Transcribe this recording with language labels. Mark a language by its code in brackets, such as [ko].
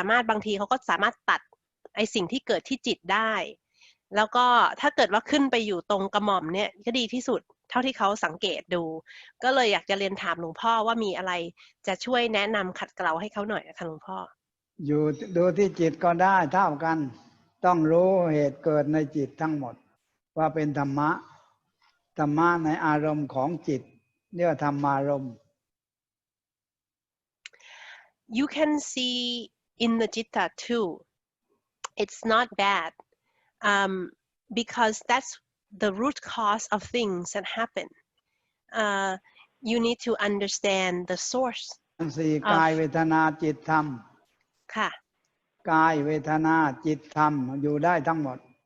[th] บางทีเขาก็สามารถตัดไอสิ่งที่เกิดที่จิตได้แล้วก็ถ้าเกิดว่าขึ้นไปอยู่ตรงกระหม่อมเนี่ยก็ดีที่สุดเท่าที่เขาสังเกตดูก็เลยอยากจะเรียนถามหลวงพ่อว่ามีอะไรจะช่วยแนะนำขัดเกลาให้เขาหน่อยค่ะหลวงพ่อ อยู่ดูที่จิตก็ได้เท่ากันต้องรู้เหตุเกิดในจิตทั้งหมดว่าเป็นธรรมะในอารมณ์ของจิตเรียกว่าธรรมารมณ์ [en] You can see in the citta too it's not bad because that's the root cause of things that happen you need to understand the source [th] สี่กายเวทนาจิตธรรม ค่ะ กายเวทนาจิตธรรมอยู่ได้ทั้งหมด